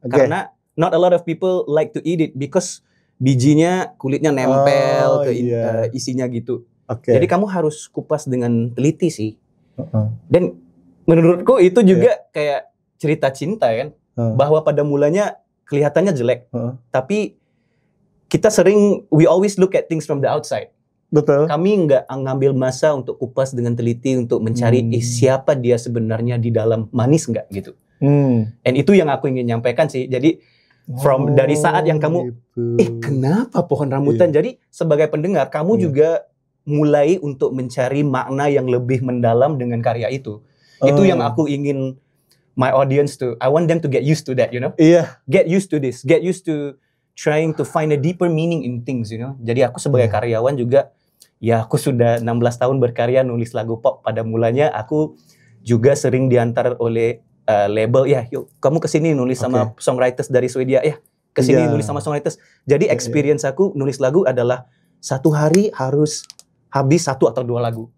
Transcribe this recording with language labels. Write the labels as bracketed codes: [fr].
[en] Karena not a lot of people like to eat it because [id] bijinya, kulitnya nempel ke isinya gitu. Jadi kamu harus kupas dengan teliti sih. Dan menurutku itu juga kayak cerita cinta kan. Bahwa pada mulanya kelihatannya jelek. Tapi kita [en] we always look at things from the outside. [id] Betul. Kami nggak ngambil masa untuk kupas dengan teliti untuk mencari siapa dia sebenarnya di dalam, manis nggak gitu. And itu yang aku ingin nyampaikan sih. Jadi dari saat yang kamu kenapa pohon rambutan? Jadi sebagai pendengar kamu juga mulai untuk mencari makna yang lebih mendalam dengan karya itu. Itu yang aku ingin [en] my audience I want them to get used to that, you know. Get used to this, get used to trying to find a deeper meaning in things, you know. [id] Jadi aku sebagai karyawan juga, ya aku sudah 16 tahun berkarya nulis lagu pop. Pada mulanya aku juga sering diantar oleh label, yuk kamu kesini nulis sama songwriters dari Swedia, kesini nulis sama songwriters. Jadi experience aku nulis lagu adalah satu hari harus habis 1 atau 2 lagu.